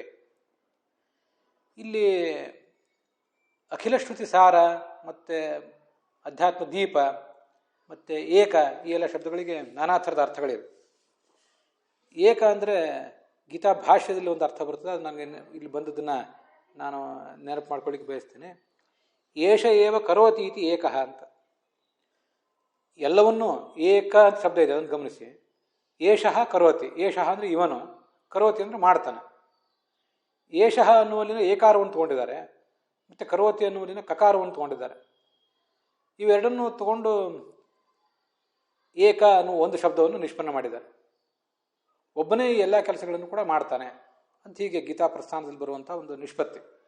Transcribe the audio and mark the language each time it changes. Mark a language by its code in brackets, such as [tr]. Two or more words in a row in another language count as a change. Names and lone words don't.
[kn] ಇಲ್ಲಿ [sa] ಅಖಿಲ ಶ್ರುತಿ ಸಾರ [kn] ಮತ್ತು [sa] ಅಧ್ಯಾತ್ಮ ದೀಪ [kn] ಮತ್ತು ಏಕ, ಈ ಎಲ್ಲ ಶಬ್ದಗಳಿಗೆ ನಾನಾ ಥರದ ಅರ್ಥಗಳಿವೆ. ಏಕ ಅಂದರೆ ಗೀತಾ ಭಾಷ್ಯದಲ್ಲಿ ಒಂದು ಅರ್ಥ ಬರ್ತದೆ, ಅದು ನನಗೆ ಇಲ್ಲಿ ಬಂದದ್ದನ್ನು ನಾನು ನೆನಪು ಮಾಡ್ಕೊಳ್ಳಿಕ್ಕೆ ಬಯಸ್ತೇನೆ. [sa] ಏಷ ಏವ ಕರೋತಿ ಇತಿ ಏಕಃ ಅಂತ. [kn] ಎಲ್ಲವನ್ನೂ ಏಕ ಅಂತ ಶಬ್ದ ಇದೆ, ಅದನ್ನು ಗಮನಿಸಿ. [sa] ಏಷಃ ಕರೋತಿ, [kn] ಏಷಃ ಅಂದರೆ ಇವನು, ಕರೋತಿ ಅಂದರೆ ಮಾಡ್ತಾನೆ. ಏಷಃ ಅನ್ನುವಲ್ಲಿನ ಏಕಾರವನ್ನು ತಗೊಂಡಿದ್ದಾರೆ, ಮತ್ತು ಕರೋತಿ ಅನ್ನುವಲ್ಲಿನ ಕಕಾರವನ್ನು ತಗೊಂಡಿದ್ದಾರೆ. ಇವೆರಡನ್ನು ತಗೊಂಡು ಏಕ ಅನ್ನುವ ಒಂದು ಶಬ್ದವನ್ನು ನಿಷ್ಪನ್ನ ಮಾಡಿದ್ದಾರೆ. ಒಬ್ಬನೇ ಈ ಎಲ್ಲ ಕೆಲಸಗಳನ್ನು ಕೂಡ ಮಾಡ್ತಾನೆ ಅಂತ ಹೀಗೆ ಗೀತಾ ಪ್ರಸ್ಥಾನದಲ್ಲಿ ಬರುವಂಥ ಒಂದು ನಿಷ್ಪತ್ತಿ.